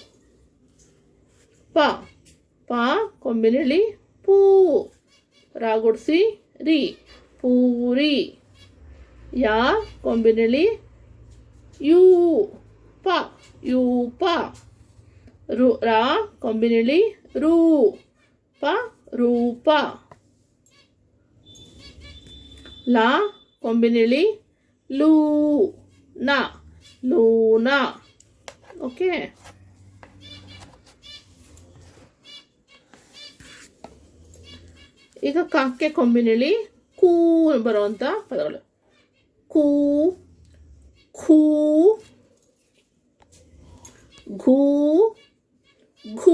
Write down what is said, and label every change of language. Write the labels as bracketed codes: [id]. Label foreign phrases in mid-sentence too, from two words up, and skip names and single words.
[kn] ಪ ಕೊಂಬಿನಿಳಿ ಪೂ, ರಾ ಗುಡ್ಸಿ ರಿ, ಪೂರಿ. ಯಾ ಕೊಂಬಿನಿಳಿ ಯೂ, ಪ, ಯೂಪ. ರಾ ಕೊಂಬಿನಿಳಿ ರೂ, ಪ, ರೂಪ. ಲಾ ಕೊಂಬಿನಿಳಿ ಲೂ, ನ, ಲೂನ. ಓಕೆ. ಈಗ ಕಾಕ್ಕೆ ಕೊಂಬಿನಿಳಿ ಕೂ ಬರುವಂತ ಪದಗಳು: ಕೂ, ಖೂ, ಘೂ, ಘೂ.